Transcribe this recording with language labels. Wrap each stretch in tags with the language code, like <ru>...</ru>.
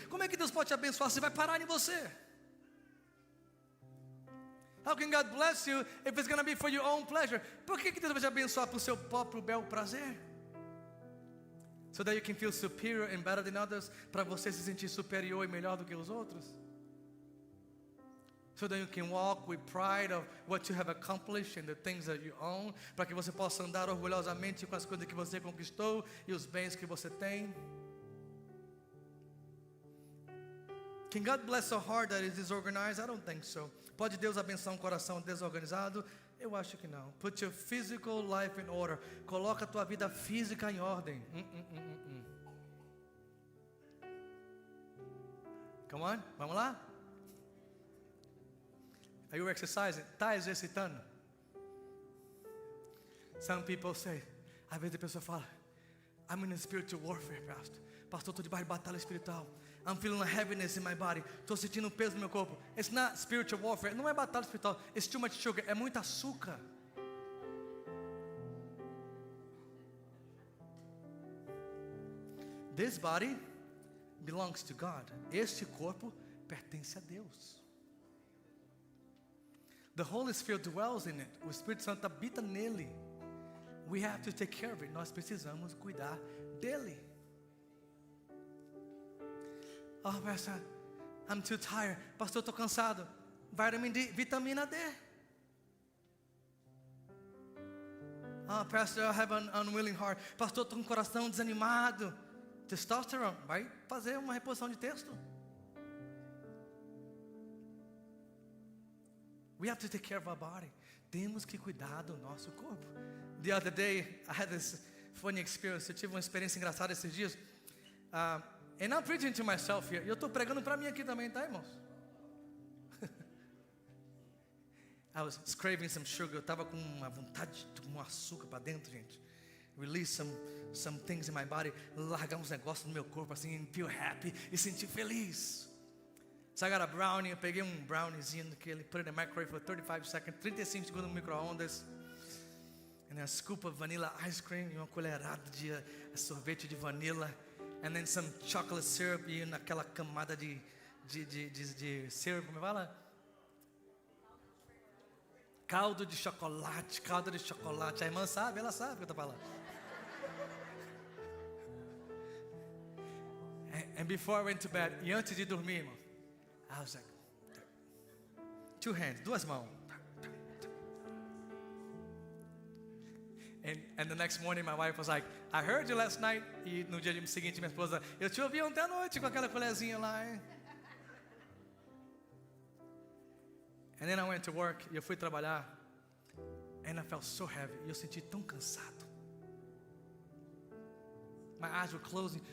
<pt>Como é que Deus pode te abençoar se vai parar em você?</pt> <en>How can God bless you if it's going to be for your own pleasure?</en> <pt>Por que Deus vai te abençoar por seu próprio bel prazer?</pt> <en>So that you can feel superior and better than others,</en> <pt>para você se sentir superior e melhor do que os outros.</pt> <en>So that you can walk with pride of what you have accomplished and the things that you own,</en> <pt>para que você possa andar orgulhosamente com as coisas que você conquistou e os bens que você tem.</pt> <en>Can God bless a heart that is disorganized? I don't think so.</en> <pt>Pode Deus abençoar um coração desorganizado? Eu acho que não.</pt> <en>Put your physical life in order.</en> <pt>Coloca a tua vida física em ordem.</pt> <en>Come on,</en> <pt>vamos lá?</pt> <en>Are you exercising?</en> <pt>Está exercitando?</pt> <en>Some people say,</en> <pt>às vezes a pessoa fala,</pt> <en>I'm in a spiritual warfare, pastor.</en> <pt>Pastor, estou debaixo de batalha espiritual.</pt> <en>I'm feeling a heaviness in my body.</en> <pt>Estou sentindo um peso no meu corpo.</pt> <en>It's not spiritual warfare.</en> <pt>Não é batalha espiritual.</pt> <en>It's too much sugar.</en> <pt>É muito açúcar.</pt> <en>This body belongs to God.</en> <pt>Este corpo pertence a Deus.</pt> <en>The Holy Spirit dwells in it.</en> <pt>O Espírito Santo habita nele.</pt> <en>We have to take care of it.</en> <pt>Nós precisamos cuidar dele.</pt> <en>Oh, pastor, I'm too tired.</en> <pt>Pastor, estou cansado.</pt> <en>Vitamin D, vitamina D. Oh, pastor, I have an unwilling heart.</en> <pt>Pastor, estou com o coração desanimado. Testosterone, vai fazer uma reposição de texto.</pt> <en>We have to take care of our body.</en> <pt>Temos que cuidar do nosso corpo.</pt> <en>The other day, I had this funny experience.</en> <pt>Eu tive uma experiência engraçada esses dias.</pt> <en>And I'm preaching to myself here.</en> <pt>Eu estou pregando para mim aqui também, tá, irmãos?</pt> <en>I was craving some sugar.</en> <pt>Eu estava com uma vontade de um açúcar para dentro, gente.</pt> <en>Release some things in my body.</en> <pt>Largar uns negócios no meu corpo assim,</pt> <en>and feel happy</en> <pt>e sentir feliz.</pt> <en>So I got a brownie.</en> <pt>Eu peguei um browniezinho daquele,</pt> <en>put it in the microwave for 35 seconds,</en> <pt>35 segundos no micro-ondas.</pt> <en>And a scoop of vanilla ice cream</en> <pt>e uma colherada de sorvete de vanilla.</pt> <en>And then some chocolate syrup</en> <pt>e naquela camada de syrup, como fala? Caldo de chocolate. A irmã sabe, ela sabe o que eu estou falando.</pt> <en>And before I went to bed,</en> <pt>e antes de dormir, irmão,</pt> <en>I was like, 2 hands,</en> <pt>2 mãos.</pt> <en>And the next morning my wife was like, I heard you last night.</en> <pt>E no dia seguinte minha esposa, eu te ouvi ontem à noite com aquela colherzinha lá, hein?</pt> <en>And then I went to work.</en> <pt>E eu fui trabalhar.</pt> <en>And I felt so heavy.</en> <pt>E eu senti tão cansado.</pt> <en>My eyes were closing.</en>